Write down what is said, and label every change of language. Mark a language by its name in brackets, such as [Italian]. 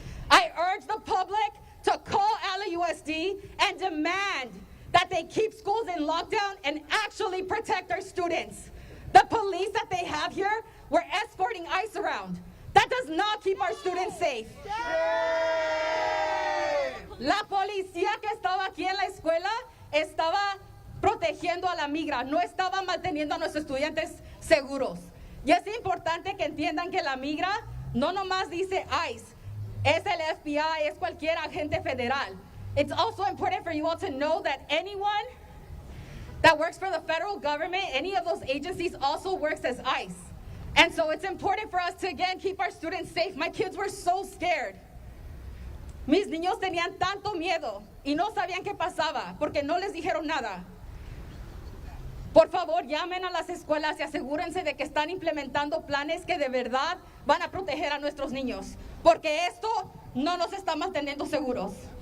[English] I urge the public to call LAUSD and demand that they keep schools in lockdown and actually protect our students. The police that they have here were escorting ICE around. That does not keep our students safe. [Spanish] La policía que estaba aquí en la escuela estaba protegiendo a la migra, no estaba manteniendo a nuestros estudiantes seguros. Y es importante que entiendan que la migra no nomás dice ICE, es el FBI, es cualquier agente federal. [English] It's also important for you all to know that anyone that works for the federal government, any of those agencies also works as ICE. And so it's important for us to, again, keep our students safe. My kids were so scared. [Spanish] Mis niños tenían tanto miedo y no sabían qué pasaba porque no les dijeron nada. Por favor, llamen a las escuelas y asegúrense de que están implementando planes que de verdad van a proteger a nuestros niños, porque esto no nos está manteniendo seguros.